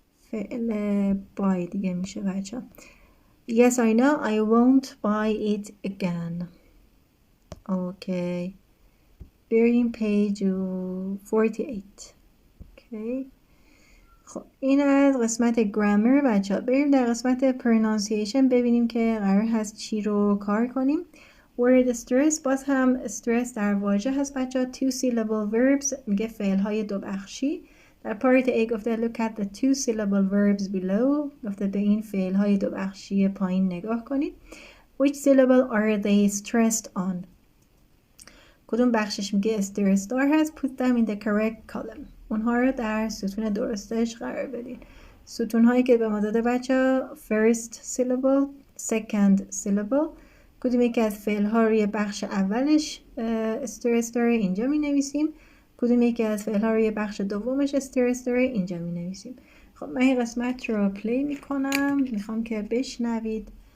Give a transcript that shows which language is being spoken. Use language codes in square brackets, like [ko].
[en] فعل buy [fa] دیگه میشه بچه [en] yes I know I won't buy it again. Okay بریم page 48. [fa] Okay خب این از قسمت grammar بچه ها بریم در قسمت pronunciation ببینیم که قرار هست چی رو کار کنیم. word stress باز هم stress در واژه هست بچه ها [en] two syllable verbs [fa] میگه فعل های دو بخشی. در پارت A گفته [en] look at the two syllable verbs below [fa] گفته به این فعل های دو بخشی پایین نگاه کنید. [en] which syllable are they stressed on [fa] کدوم بخشش میگه stressed هست [en] put them in the correct column [fa] اونها رو در ستون درستش قرار بدید. ستون هایی که به ما داده بچه first syllable second syllable کدوم یکی از فعل ها روی بخش اولش stress داره اینجا می نویسیم کدوم یکی از فعل ها روی بخش دومش استرس داره اینجا می نویسیم. خب من این قسمت رو پلی می کنم میخوام که بشنوید.